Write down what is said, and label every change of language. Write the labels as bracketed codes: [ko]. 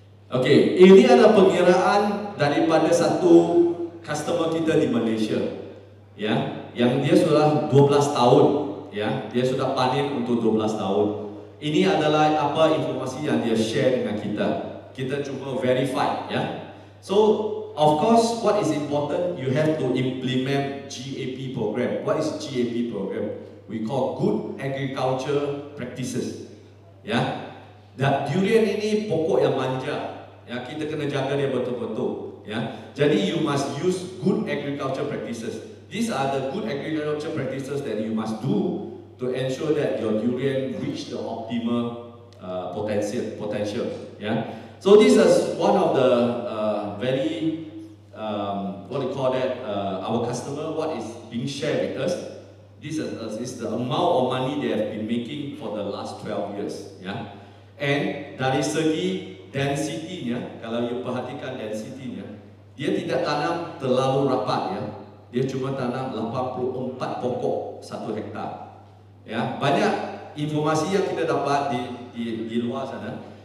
[ms] Okey, ini adalah pengiraan daripada satu customer kita di Malaysia, ya, yang dia sudah 12 tahun, ya, dia sudah panen untuk 12 tahun. Ini adalah apa informasi yang dia share dengan kita. Kita cuma verify, ya. [en] So, of course, what is important, you have to implement GAP program. What is GAP program? We call Good Agriculture Practices, ya. [ms] Dan durian ini pokok yang manja, ya, kita kena jaga dia betul-betul. [en] Ya, [ms] jadi [en] you must use good agriculture practices. These are the good agriculture practices that you must do to ensure that your durian reach the optimal potential. Yeah. So this is one of the very what we call that our customer. What is being shared with us? This is the amount of money they have been making for the last 12 years. Yeah. [ms] And dari segi density-nya, kalau you perhatikan density-nya, dia tidak tanam terlalu rapat ya. Dia cuma tanam 84 pokok 1 hektar. Ya, banyak informasi yang kita dapat di luar sana.